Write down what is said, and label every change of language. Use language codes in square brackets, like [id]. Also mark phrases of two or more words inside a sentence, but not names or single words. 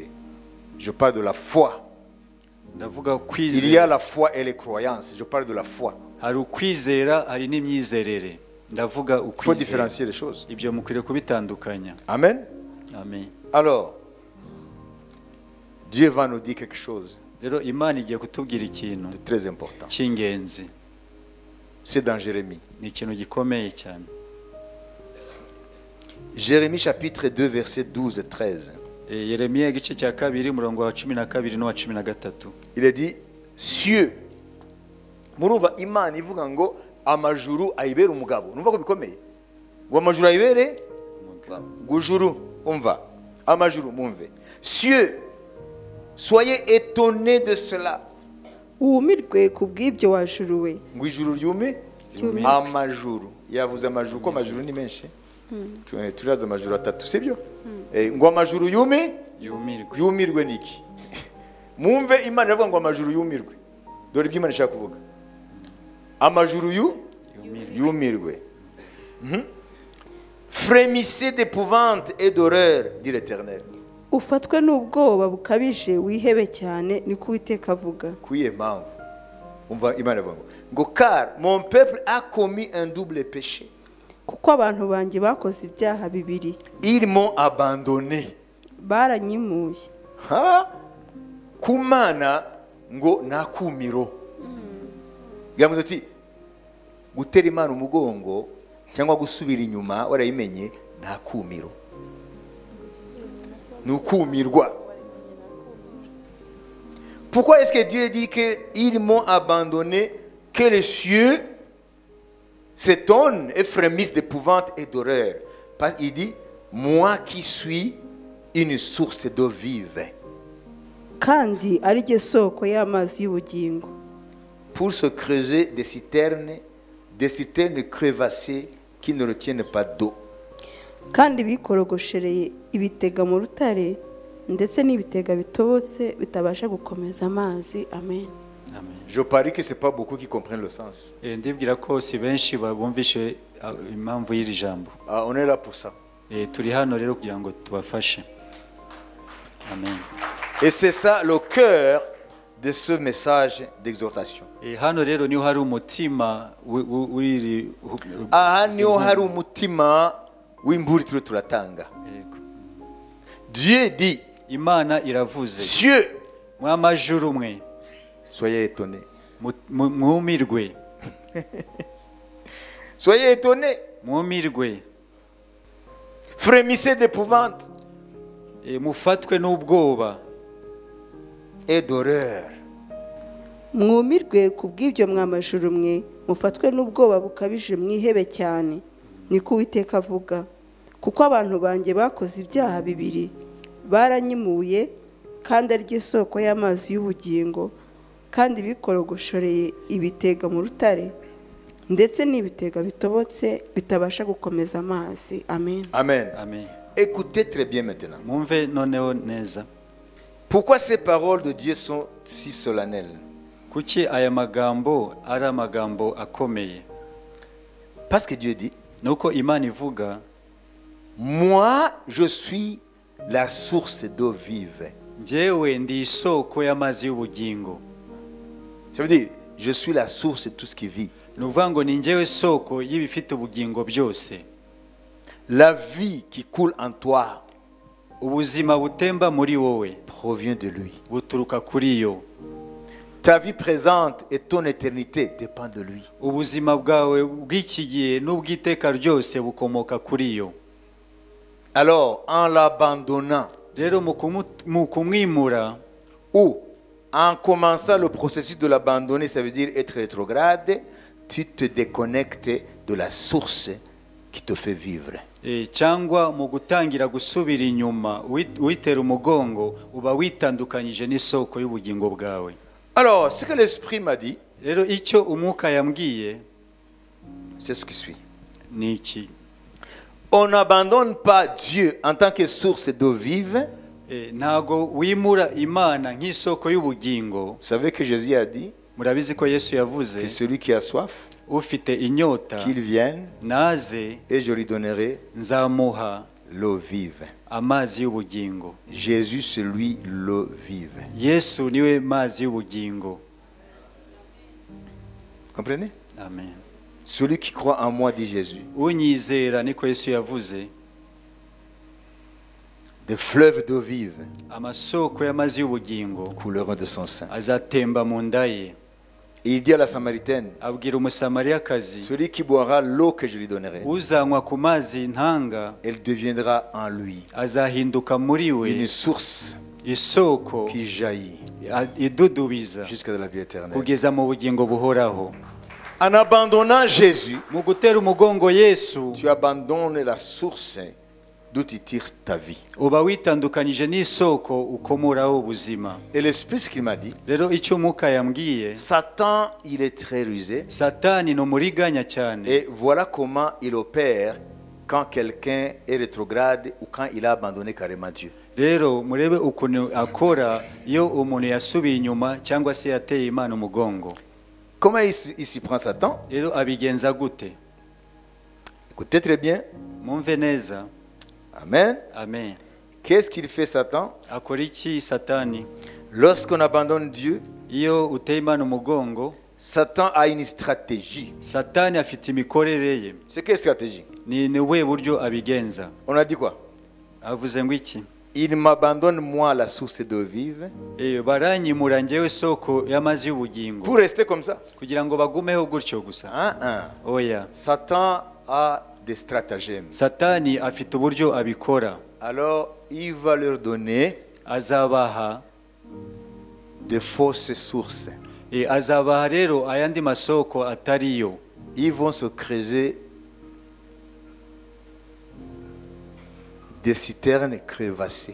[fr] Je parle de la foi. [rw] Ndavuga [fr] Il y a [rw] kwizera. [fr] la foi et les croyances. Je parle de la foi. [rw] Hari ukwizera, hari n'imyizerere. Ndavuga [fr] Il faut [rw] ukwizera. [fr] différencier les choses. [rw] Ibyo mukwiriye kubitandukanya. Amen. Amen. [fr] Alors, Dieu va nous dire quelque chose [rw] Rero Imana igiye kutubwira ikintu [fr] de très important. [rw] cy'ingenzi. [fr] C'est dans Jérémie. [rw] Ni ikintu gikomeye cyane. [fr] Jérémie chapitre 2 verset 12 et 13. [rw] Yeremiya igice cya kabiri umurongo wa 12 n'uwa 13. [fr] Il est dit, cieux. [rw] Murumva Imana ivuga ngo amajuru ayibere umugabo. Numva ko bikomeye. Ngo amajuru ayibere gujuru. Umva. amajuru mwumve. [fr] Cieux, soyez étonnés de cela. [rw] wumirwe ku bw'ibyo wajuruwe. Ngo ijuru ryume amajuru. Yavuze amajuru ko amajuru ni menshi. Turaza amajuru atatu sibyo? Ngo amajuru yumirwe niki? Mwumve Imana iravuga ngo amajuru yumirwe. Dore ibyo Imana ishaka kuvuga. Amajuru yumirwe. [fr] Frémissez d'épouvante et d'horreur, dit l'Éternel. [rw] Ufatwe n'ubwoba bukabije wihebe cyane niko Uwiteka avuga. Kuye mpamvu. Umva Imana ivuga ngo [fr] car mon peuple a commis un double péché. [rw] Kuko abantu banjye bakoze ibyaha bibiri. [fr] Ils m'ont abandonné. [rw] Baranyimuye. Kumana ngo nakumiro. Yavuze ati gutera Imana umugongo cyangwa gusubira inyuma warayimenye nakumiro. Nukumirwa. [fr] Pourquoi est-ce que Dieu dit qu'ils m'ont abandonné, que les cieux s'étonnent et frémissent d'épouvante et d'horreur? Parce qu'il dit, moi qui suis une source d'eau vive. [rw] Kandi ari ryo soko y'amazi y'ubugingo. [fr] Pour se creuser des citernes crevassées qui ne retiennent pas d'eau. [rw] Kandi bikorogoshereye ibitega mu rutare ndetse n'ibitega bitobotse bitabasha gukomeza amazi. Amen. [fr] Je parie que c'est pas beaucoup qui comprennent le sens. [rw] ndibwira ko si benshi babumvishe impamvu y'iri jambo. [fr] On est là pour ça. [rw] Turi hano rero kugira ngo tubafashe. Amen. [fr] Et c'est ça le cœur de ce message d'exhortation. [rw] Hano rero niho hari umutima w'iri. Aha niho hari umutima w'imburi turatanga. [fr] Dieu dit, [rw] Imana iravuze, [fr] cieux, [rw] mw'amajuru mwe, [fr] soyez étonnés. [rw] Mwumirwe. [fr] Soyez étonnés. [rw] Mwumirwe. [fr] Frémissez d'épouvante. [rw] Mufatwe n'ubwoba. [fr] Et d'horreur. [rw] Mwumirwe ku bw'ibyo mw'amajuru mwe, mufatwe n'ubwoba bukabije mwihebe cyane niko Uwiteka avuga. Kuko abantu banjye bakoze ibyaha bibiri, baranyimuye kandi ari ryo soko y'amazi y'ubugingo, kandi bikorogoshoreye ibitega mu rutare ndetse n'ibitega bitobotse bitabasha gukomeza amazi. Amen. Amen. Amen. [fr] Écoutez très bien maintenant. [rw] Mwumve noneho neza. [fr] Pourquoi ces paroles de Dieu sont si solennelles? [rw] Kuki aya magambo ari amagambo akomeye? [fr] Parce que Dieu dit, [rw] nuko Imana ivuga, [fr] moi je suis la source d'eau vive. [rw] Njyewe ndi isoko y'amazi y'ubugingo. [fr] Ça veut dire, je suis la source de tout ce qui vit. [rw] Nuvuga ngo ni njyewe soko y'ibifite ubugingo byose. [fr] La vie qui coule en toi, [rw] ubuzima butemba muri wowe, [fr] provient de lui. [rw] buturuka kuri yo. [fr] Ta vie présente et ton éternité dépendent de lui. [rw] Ubuzima bwawe bw'iki gihe n'ubw'iteka ryose bukomoka kuri yo. [fr] Alors, en l'abandonnant, [rw] rero mu kumwimura, [fr] ou en commençant le processus de l'abandonner, ça veut dire être rétrograde, tu te déconnectes de la source qui te fait vivre. [rw] cyangwa mu gutangira gusubira inyuma witera umugongo, uba witandukanyije n'isoko y'ubugingo bwawe. [fr] Alors, ce que l'Esprit m'a dit, [rw] rero icyo umwuka yambwiye, [fr] c'est ce qui suit. [rw] ni iki. [fr] On n'abandonne pas Dieu en tant que source d'eau vive. [rw] Ntago wimura Imana nk'isoko y'ubugingo. [fr] Vous savez que Jésus a dit, [rw] murabizi ko Yesu yavuze, [fr] que celui qui a soif, [rw] ufite inyota, [fr] qu'il vienne, [rw] naze, [fr] et je lui donnerai [rw] nzamuha [fr] l'eau vive. [rw] amazi y'ubugingo. [fr] Jésus, c'est lui l'eau vive. [rw] Yesu niwe mazi y'ubugingo. Comprenez? Amen. [fr] Celui qui croit en moi, dit Jésus, [rw] unyizera niko Yesu yavuze, [fr] des fleuves d'eau vive [rw] amasoko y'amazi y'ubugingo [fr] couleront de son sein. [rw] azatemba mu nda ye. [fr] Et il dit à la Samaritaine, [rw] abwira umusamariyakazi, [fr] celui qui boira l'eau que je lui donnerai, [rw] uzanywa ku mazi ntanga, [fr] elle deviendra en lui [rw] azahinduka muri we [fr] une source [rw] isoko [fr] qui jaillit [rw] idudubiza [fr] jusqu'à la vie éternelle. [rw] kugeza mu bugingo buhoraho. [fr] En abandonnant Jésus, [rw] mu gutera umugongo Yesu, [fr] tu abandonnes la source d'où tu tires ta vie. [rw] uba witandukanije n'isoko ukomuraho ubuzima. [fr] Et l'Esprit, ce qu'il m'a dit, [rw] Rero icyo Mwuka yambwiye, [fr] Satan, il est très rusé. [rw] Satani ni umuriganya cyane. [fr] Et voilà comment il opère quand quelqu'un est rétrograde ou quand il a abandonné carrément Dieu. [rw] Rero murebe ukuntu akora iyo umuntu yasubiye inyuma cyangwa se yateye Imana umugongo. [fr] Comment il s'y prend Satan? [rw] Rero abigenza gute? [fr] Écoutez très bien. [rw] Mwumve neza. Amen. Amen. [fr] Qu'est-ce qu'il fait Satan? [rw] Akora iki Satani? [fr] Lorsqu'on abandonne Dieu, [rw] Iyo uteye Imana umugongo, [fr] Satan a une stratégie. [rw] Satani afite imikorere ye. [fr] C'est quelle stratégie? [rw] Ni we buryo abigenza. [fr] On a dit quoi? [rw] Avuze ngo iki? [fr] Il m'abandonne moi la source d'eau vive [rw] Baranyimura njyewe soko y'amazi y'ubugingo [fr] pour rester comme ça. [rw] kugira ngo bagumeho gutyo gusa. Oya. [fr] Satan a des stratagèmes. [rw] Satani afite uburyo abikora. [fr] Alors il va leur donner [rw] Azabaha [fr] de fausses sources. [rw] azabaha rero ayandi masoko atariyo. [fr] Ils vont se creuser des citernes crevassées